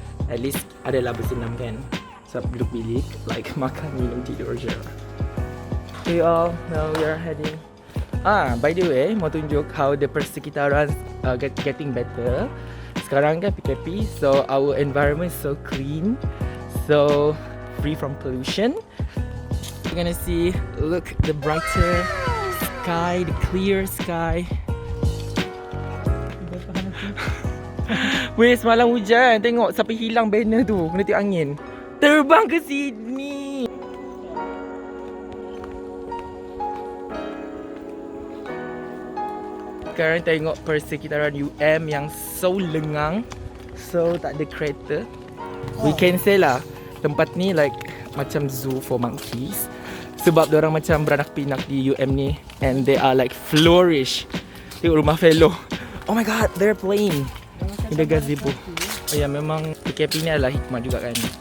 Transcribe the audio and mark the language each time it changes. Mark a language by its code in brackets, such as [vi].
[en] At least [ms] adalah bersenam kan. Sebab duduk bilik, like makan, minum, tidur je. [en] Okay all, now we are heading. By the way, [ms] mau tunjuk [en] how the persekitaran getting better. [ms] Sekarang kan [en] PKP, so our environment is so clean, so free from pollution. You're gonna see, look, the brighter sky, the clear sky. [ms] Weh, semalam hujan. Tengok sampai hilang banner tu. Kena tengok angin. Terbang ke sini. Sekarang tengok persekitaran UM yang so lengang, so tak ada kereta. [en] We can say lah, [ms] tempat ni [en] like macam zoo for monkeys. [ms] Sebab diorang macam beranak pinak di UM ni, [en] and they are like flourish. [ms] Tengok rumah fellow. [en] Oh my god, they're playing in the gazebo. [ms] Oh ya, memang PKP ni adalah hikmah juga kan.